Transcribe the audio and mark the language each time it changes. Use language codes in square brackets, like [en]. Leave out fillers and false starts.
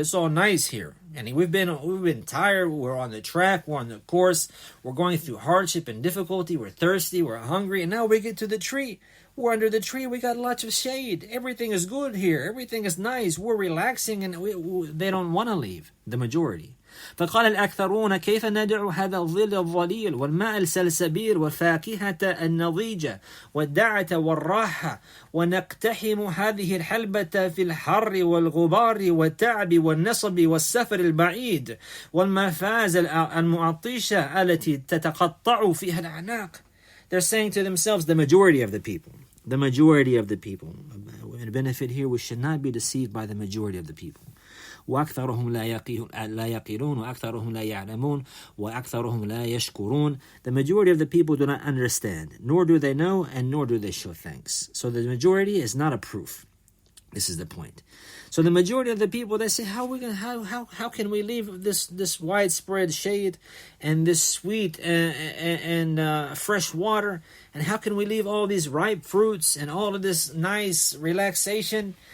[en] It's all nice here. And we've been tired. We're on the track. We're on the course. We're going through hardship and difficulty. We're thirsty. We're hungry. And now we get to the tree. We're under the tree. We got lots of shade. Everything is good here. Everything is nice. We're relaxing, and they don't want to leave, the majority. [ar] فقال الأكثرون كيف ندع هذا الظل الظليل والماء السلسبيل والفاكهة النضيجة والدعة والراحة ونقتحم هذه الحلبة في الحر والغبار والتعب والنصب والسفر البعيد والمفاز المعطشة التي تتقطع فيها الأعناق. [en] They're saying to themselves, the majority of the people. The benefit here, we should not be deceived by the majority of the people. [ar] وأكثرهم لا يقلون وأكثرهم لا يعلمون وأكثرهم لا يشكرون. [en] The majority of the people do not understand, nor do they know, and nor do they show thanks. So the majority is not a proof. This is the point. So the majority of the people, they say, how can we leave this widespread shade and this sweet and fresh water, and how can we leave all these ripe fruits and all of this nice relaxation,